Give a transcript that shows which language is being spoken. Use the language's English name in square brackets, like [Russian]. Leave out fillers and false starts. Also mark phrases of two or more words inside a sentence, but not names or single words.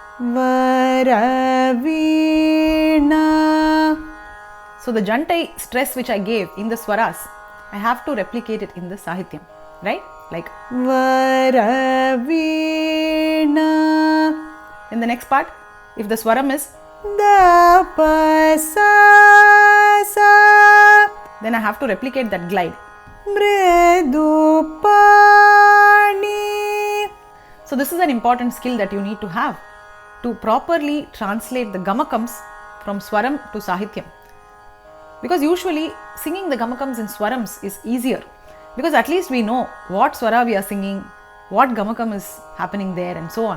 [English] Varavina. So the jantai stress which I gave in the swaras, I have to replicate it in the Sahithyam, right? Like Varavina. In the next part, if the swaram is da pa sa sa, then I have to replicate that glide. [Sanskrit] Mridu pani. [English] So this is an important skill that you need to have to properly translate the gamakams from swaram to Sahithyam. Because usually singing the gamakams in swarams is easier, because at least we know what swara we are singing, what gamakam is happening there and so on.